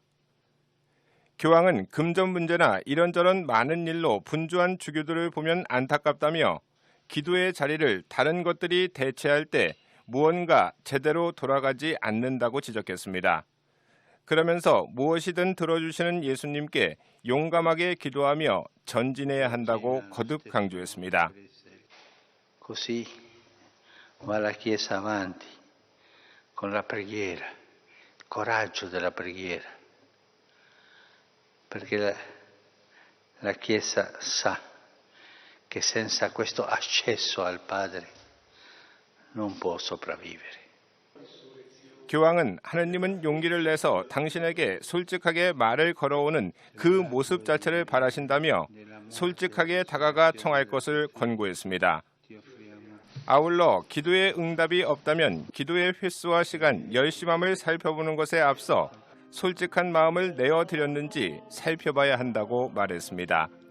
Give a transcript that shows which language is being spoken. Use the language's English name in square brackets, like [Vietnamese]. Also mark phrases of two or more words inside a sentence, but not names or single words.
[Korean] 교황은 금전 문제나 이런저런 많은 일로 분주한 주교들을 보면 안타깝다며 기도의 자리를 다른 것들이 대체할 때 무언가 제대로 돌아가지 않는다고 지적했습니다. 그러면서 무엇이든 들어주시는 예수님께 용감하게 기도하며 전진해야 한다고 거듭 강조했습니다. [Italian] Così va la Chiesa avanti con la preghiera, il coraggio della preghiera, perché la Chiesa sa che senza questo accesso al Padre non può sopravvivere. [Korean] 교황은 하느님은 용기를 내서 당신에게 솔직하게 말을 걸어오는 그 모습 자체를 바라신다며 솔직하게 다가가 청할 것을 권고했습니다. 아울러 기도의 응답이 없다면 기도의 횟수와 시간, 열심함을 살펴보는 것에 앞서 솔직한 마음을 내어드렸는지 살펴봐야 한다고 말했습니다.